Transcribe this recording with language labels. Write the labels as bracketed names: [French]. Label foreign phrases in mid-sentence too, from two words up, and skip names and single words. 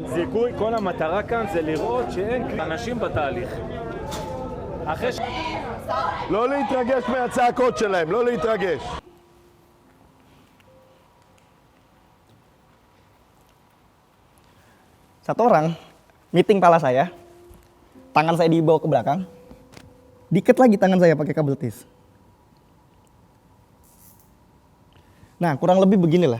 [Hebrew] זיכוי, כל המטרה כאן זה לראות שאין אנשים בתהליך. לא להתרגש מהצעקות שלהם, לא להתרגש. [Indonesian] Satu orang meeting pala saya, tangan saya dibawa ke belakang, diikat lagi tangan saya pakai kabel tis. Nah, kurang lebih beginilah.